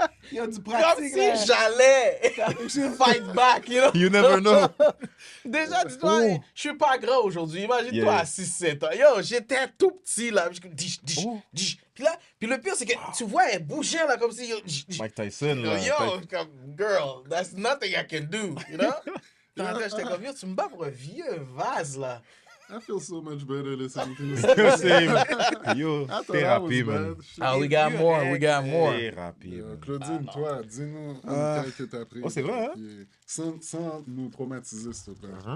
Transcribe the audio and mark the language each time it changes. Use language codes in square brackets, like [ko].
[fr] Il y a du Comme pratique, si là. j'allais [en] fight back, you know? You never know. [fr] Déjà, dis-toi, Oh. je suis pas grand aujourd'hui. Imagine-toi [en] Yeah. [fr] à 6-7 ans. Yo, j'étais tout petit, là. Je- dish, dish, Oh. dish. Puis là, puis le pire, c'est que tu vois, elle bougeait, là, comme si... Yo, Mike Tyson, là. [en] yo, [fr] comme, [en] girl, that's nothing I can do, you know? [fr] Dans la tête, j'étais comme, yo, tu me bats pour un vieux vase, là. [en] I feel so much better listening to you. Same. Yo, I thought I [fr] thérapie, [en] was man. bad. Shit. Ah, we got more, we got more. [fr] Thérapie, man. Claudine, toi, dis-nous Ah. une taille que t'as pris. Oh, c'est vrai, hein? Sans nous traumatiser, s'il te plaît.